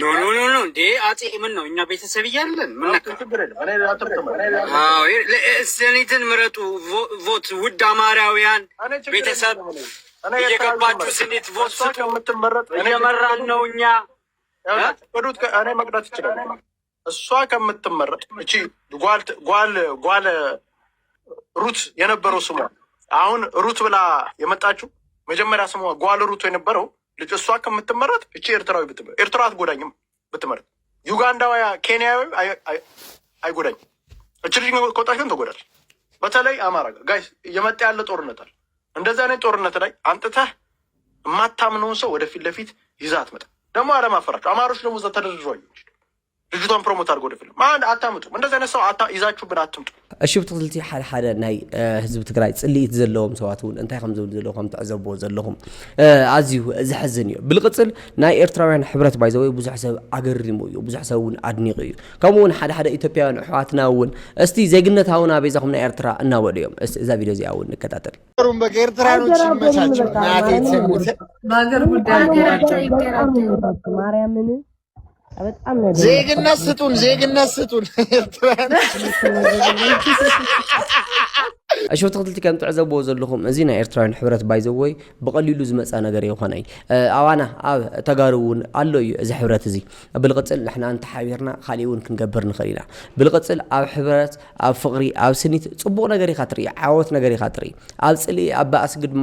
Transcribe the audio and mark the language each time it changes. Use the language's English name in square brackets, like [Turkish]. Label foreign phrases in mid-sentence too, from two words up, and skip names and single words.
[Amharic] ኖ እንዴ አጼ ምን ነው እኛ ቤተሰብ እያለን ምን ሰኔትን ምረጡ ቮት ውድ አማራውያን ቤተሰብ እየገባችሁ ስኔት ቮት ስጡ። እየመራን ነው እኛ እኔ መቅዳት ይችላል። እሷ ከምትመረጥ እቺ ጓል ሩት የነበረው ስሟ አሁን ሩት ብላ የመጣችው መጀመሪያ ስሟ ጓል ሩት የነበረው ልጅ እሷ ከምትመረጥ እቺ ኤርትራዊ ብትመረጥ ኤርትራ አትጎዳኝም ብትመረጥ ዩጋንዳዊ ኬንያዊ አይጎዳኝም። እቺ ልጅ ከወጣች ግን ትጎዳለች። በተለይ አማራ ጋይስ እየመጣ ያለ ጦርነት አለ። እንደዚህ አይነት ጦርነት ላይ አንጥተህ የማታምነውን ሰው ወደፊት ለፊት ይዘህ አትመጣ። ደግሞ አለማፈራቸው አማሮች ደግሞ እዛ ተደርድረዋል። ልጅቷን ፕሮሞት አድርጎ ወደፊት አታምጡም። እንደዚህ አይነት ሰው ይዛችሁብን አትምጡ። [Tigrinya] እሺ ብትክልቲ ሓደ ናይ ህዝቢ ትግራይ ጽልኢት ዘለዎም ሰባት እውን እንታይ ከም ዝብል ዘለኹም ትዕዘብዎ ዘለኹም ኣዝዩ ዝሕዝን እዩ። ብልቅፅል ናይ ኤርትራውያን ሕብረት ባይዘወይ ብዙሕ ሰብ ኣገሪሙ እዩ፣ ብዙሕ ሰብ እውን ኣድኒቑ እዩ። ከምኡ እውን ሓደ ሃገራውያን ኣሕዋትና እውን እስቲ ዜግነት ሃውና ቤዛኹም ናይ ኤርትራ እናበሉ እዮም። እስቲ እዛ ቪድዮ እዚኣ እውን ንከታተል። [Amharic] ኤርትራኖች ይመቻቸው ናቴ ትሙት በአገር ጉዳይ ማርያምን ዜግነት ስጡን [Tigrinya] እሺ ብትክልቲ ከም ትዕዘብዎ ዘለኹም እዚ ናይ ኤርትራውያን ሕብረት ባይዘወይ ብቐሊሉ ዝመፃ ነገር ይኾነይ ኣዋና ኣብ ተጋሩ እውን ኣሎ እዩ እዚ ሕብረት እዚ ብልቅፅል ንሕና እንተሓቢርና ካሊእ እውን ክንገብር ንኽእል ኢና። ብልቅፅል ኣብ ሕብረት ኣብ ፍቕሪ ኣብ ስኒት ፅቡቕ ነገር ኢኻ ትርኢ፣ ዓወት ነገር ኢኻ ትርኢ፣ ኣብ ፅልኢ ኣብ ባእሲ ድማ